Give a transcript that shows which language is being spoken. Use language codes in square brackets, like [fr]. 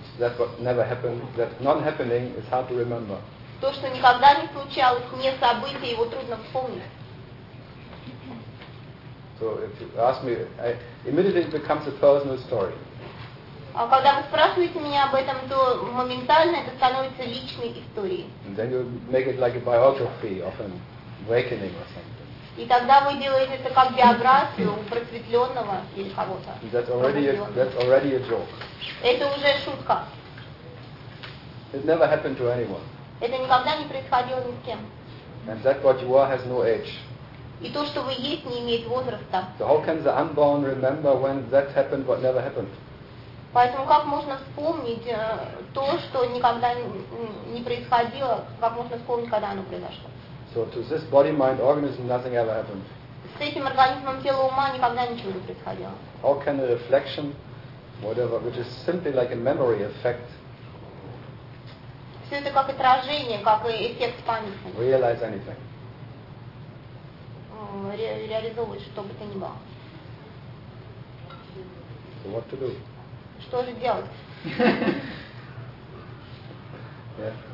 [en] That what never happened, that non-happening is hard to remember. [ru] То, что никогда не случалось, не событие, его трудно вспомнить. [en] So if you ask me, immediately it becomes a personal story. [ru] А когда вы спрашиваете меня об этом, то моментально это становится личной историей. [en] And then you make it like a biography of an awakening or something. [ru] И тогда вы делаете это как биографию просветленного или кого-то. [en] That's already a joke. [ru] Это уже шутка. [en] It never happened to anyone. [ru] Это никогда не происходило ни с кем. [en] And that what you are has no age. [ru] И то, что вы есть, не имеет возраста. [en] So how can the unborn remember when that happened but never happened? [ru] Поэтому как можно вспомнить то, что никогда не происходило, как можно вспомнить, когда оно произошло? [en] So to this body, mind, organism, nothing ever happened. [ru] С этим организмом, тела, ума никогда ничего не происходило. [en] How can a reflection, whatever, which is simply like a memory effect, [ru] все это как отражение, как эффект памяти, [en] realize anything? [ru] Реализовывать что бы то ни было. [en] So what to do? [ru] Что же делать? [en] Yeah.